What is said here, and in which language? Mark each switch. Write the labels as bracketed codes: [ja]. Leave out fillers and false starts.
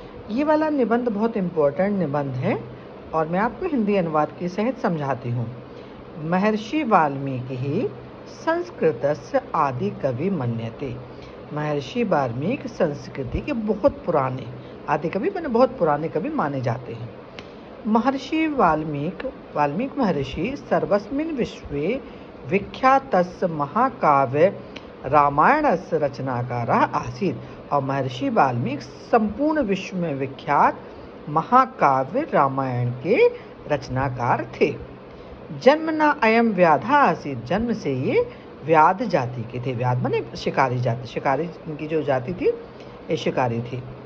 [hi] ये वाला निबंध बहुत इम्पोर्टेंट निबंध है और मैं आपको हिंदी अनुवाद के सहित समझाती हूँ। [sa] महर्षि वाल्मीकि ही संस्कृतस्य आदि कवि मन्यते। [hi] महर्षि वाल्मीकि संस्कृति के बहुत पुराने आदि कवि बहुत पुराने कवि माने जाते हैं। [sa] महर्षि वाल्मीकि महर्षि सर्वस्मिन् विश्वे विख्यातस्य महाकाव्य रामायणस्य रचनाकारः आसीत्। [hi] और महर्षि वाल्मीकि संपूर्ण विश्व में विख्यात महाकाव्य रामायण के रचनाकार थे। [sa] जन्मना अयम व्याधा आसीत्, [hi] जन्म से ये व्याध जाति के थे। व्याध माने शिकारी जाति, शिकारी की जो जाति थी ये शिकारी थी।